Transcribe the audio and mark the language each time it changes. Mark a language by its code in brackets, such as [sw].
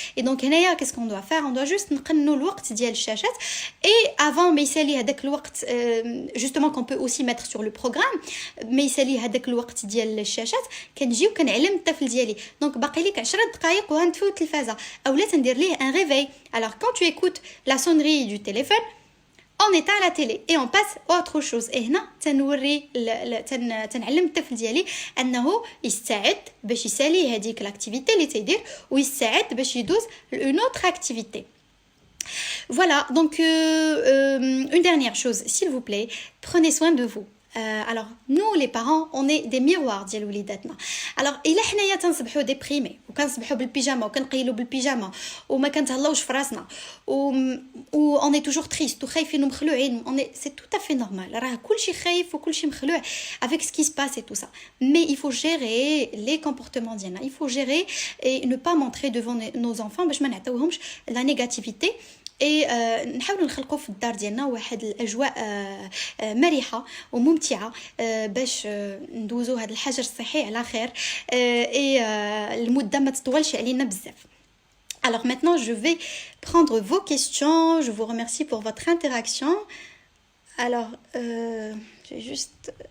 [fr] Et donc [ar] هنايا [fr] qu'est-ce qu'on doit faire? On doit juste [ar] نقنوا الوقت ديال الشاشات [fr] et avant [ar] ما يسالي هذاك الوقت [fr] justement qu'on peut aussi mettre sur le programme [ar] ما يسالي هذاك الوقت ديال الشاشات كنجيو كنعلم الطفل ديالي دونك باقي لك 10 دقائق وغنطفيو التلفازه اولا تندير ليه [fr] un réveil. Alors quand tu écoutes la sonnerie du téléphone, on éteint la télé et on passe à autre chose. Et [ar] هنا تنعلم الطفل ديالي انه يستعد باش يسالي هذيك [fr] l'activité [ar] اللي تيدير ويستعد باش يدوز [fr] une autre activité. Voilà, donc une dernière chose, s'il vous plaît, prenez soin de vous. Alors nous les parents on est des miroirs [ar] ديال وليداتنا. Alors الا حنايا تنصبحوا ديبريمي وكنصبحوا بالبيجاما وكنقيلوا بالبيجاما وما كنتهلاوش في راسنا و [fr] on est toujours triste [ar] وخايفين ومخلوعين, [fr] c'est tout à fait normal. [ar] راه كلشي خايف وكلشي مخلوع [fr] avec ce qui se passe et tout ça. Mais il faut gérer les comportements [ar] ديالنا, [fr] il faut gérer et ne pas montrer devant nos enfants [ar] باش ما نعطيوهمش [fr] la négativité. [ar] اي نحاولوا نخلقوا في الدار ديالنا واحد الاجواء مريحه وممتعه باش ندوزوا هذا الحجر الصحي على خير اي المده ما تطولش علينا بزاف. [fr] Alors maintenant je vais prendre vos questions. Je vous remercie pour votre interaction. Alors je vais juste